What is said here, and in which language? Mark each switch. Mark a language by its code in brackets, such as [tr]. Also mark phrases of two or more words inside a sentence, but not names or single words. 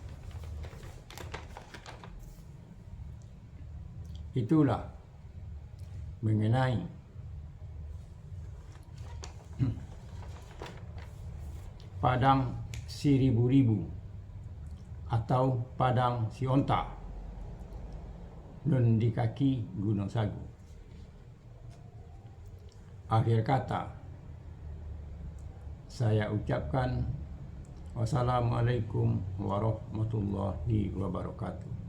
[id] Itulah mengenai padang Siribu-ribu atau padang Sionta nun di kaki Gunung Sagu. Akhir kata, saya ucapkan [ar] والسلام عليكم ورحمة الله وبركاته.